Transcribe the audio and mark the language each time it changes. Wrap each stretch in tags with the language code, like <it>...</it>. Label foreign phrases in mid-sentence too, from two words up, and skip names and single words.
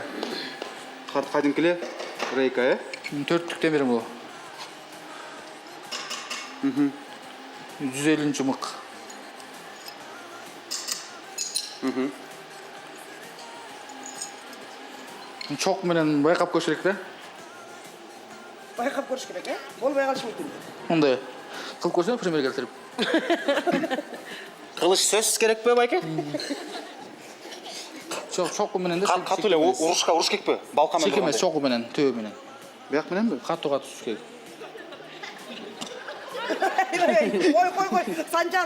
<ky>Кадимкиле рейка, 4-түктен бери бул. 150 мык. Чок менен байкап көрүш керек да.</ky> <kk>Байқап көріш керек, болбай қалышы мүмкін.</kk> <ky>Мындай кылып көрсөң пример келтирип. Кылыш сөзсүз керек пе, байке? чоку менен да. Катуу эле урушка уруш керекпи? Балка менен. Чек эмес, чоку менен, төбө менен. Бияк мененби? Катуу туш керек. Ой, Санжар.</ky>